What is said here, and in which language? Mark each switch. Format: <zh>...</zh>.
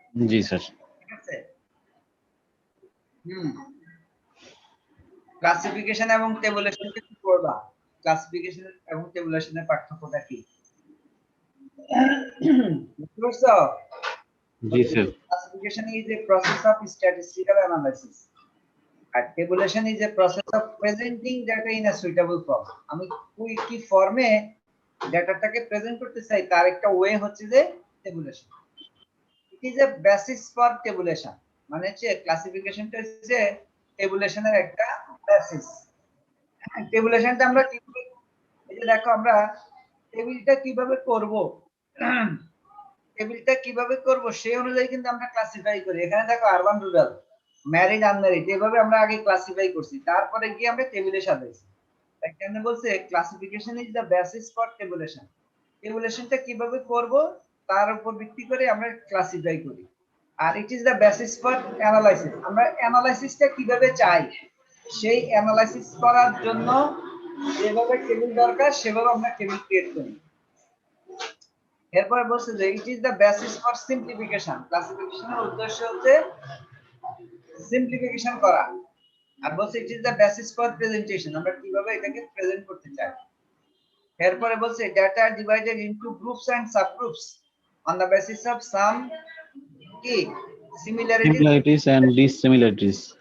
<bn>জি sir. ঠিক আছে। Classification এবং টেবুলেশন কি করবা? ক্লাসিফিকেশন এবং টেবুলেশনের পার্থক্যটা কি বুঝতে পারছো? জি sir.</bn> <en>Classification is a process of statistical analysis. আর tabulation is a process of presenting data in a suitable form.</en> <bn>আমি কি ফর্মে ডাটাটাকে প্রেজেন্ট করতে চাই তার একটা ওয়ে হচ্ছে যে tabulation.</bn> <en>It is a basis for tabulation.</en> <bn>মানে হচ্ছে ক্লাসিফিকেশনটা হচ্ছে tabulationের একটা বেসিস। tabulationটা আমরা কিভাবে, এই যে দেখো আমরা টেবিলটা কিভাবে করব, টেবিলটা কিভাবে করব সেই অনুযায়ী কিন্তু আমরা ক্লাসিফাই করি। এখানে দেখো আরবান রুরাল, ম্যারিড আনম্যারিড, এভাবে আমরা আগে ক্লাসিফাই করছি, তারপরে গিয়ে আমরা টেবিলে সাজাইছি। এখানে বলছে</bn> <en>Classification is the basis for tabulation.</en> <bn>টেবুলেশনটা কিভাবে করব তার উপর ভিত্তি করে আমরা ক্লাসিফাই করি। আর</bn> <en>It is the basis for analysis.</en> <bn>আমরা অ্যানালাইসিসটা কিভাবে চাই সেই অ্যানালাইসিস করার জন্য যেভাবে টেবিল দরকার সেভাবে আমরা টেবিল ক্রিয়েট করি। এরপরে বলছে যে</bn> <en>It is the basis for simplification.</en> <bn>ক্লাসিফিকেশনের উদ্দেশ্য হচ্ছে সিম্পলিফিকেশন করা। আর বলছে</bn> <en>it is the basis for presentation,</en> <bn>আমরা কিভাবে এটাকে প্রেজেন্ট করতে চাই। এরপরে বলছে</bn> <en>Data divided into groups and subgroups on the basis of some key similarities and dissimilarities.</en>